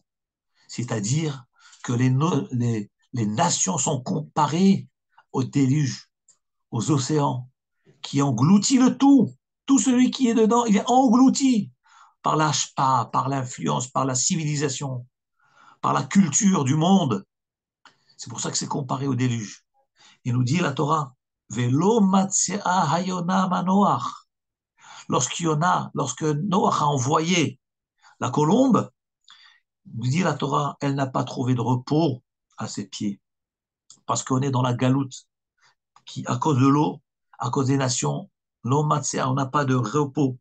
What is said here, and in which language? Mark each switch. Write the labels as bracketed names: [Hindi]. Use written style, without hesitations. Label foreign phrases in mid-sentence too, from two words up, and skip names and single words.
[French] C'est-à-dire que les nations sont comparées au déluge, aux océans, qui engloutit le tout. Tout celui qui est dedans, il est englouti par l'ashpa, par l'influence, par la civilisation, par la culture du monde. C'est pour ça que c'est comparé au déluge. Il nous dit la Torah, [Hebrew] ולא מצאה היונה מנוח. [French] Lorsque Noach a envoyé la colombe, nous dit la Torah, elle n'a pas trouvé de repos à ses pieds. Parce qu'on est dans la galoute, qui, à cause de l'eau, à cause des nations, l'eau matzea, on n'a pas de repos.